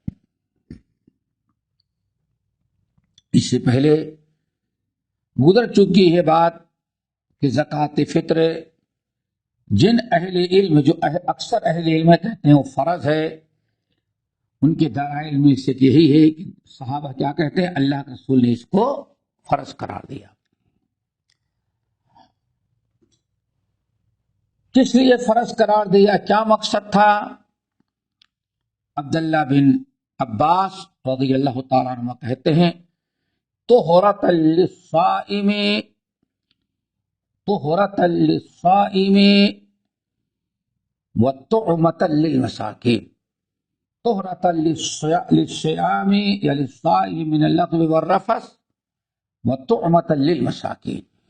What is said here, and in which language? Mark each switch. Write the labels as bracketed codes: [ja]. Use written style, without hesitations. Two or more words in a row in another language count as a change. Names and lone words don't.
[ur] اس سے پہلے گزر چکی ہے بات کہ زکوٰۃ فطر جن اہل علم، جو اکثر اہل علم کہتے ہیں وہ فرض ہے، ان کے دلائل میں سے یہی ہے کہ صحابہ کیا کہتے ہیں، اللہ کے رسول نے اس کو فرض قرار دیا۔ کس لیے فرض قرار دیا، کیا مقصد تھا؟ عبداللہ بن عباس [ar] رضی اللہ تعالیٰ عنہ [ur] کہتے ہیں [ar] طہرۃ للصائم وطعمۃ للمساکین، طہرۃ للصیام یا للصائم من اللغو والرفث وطعمۃ للمساکین،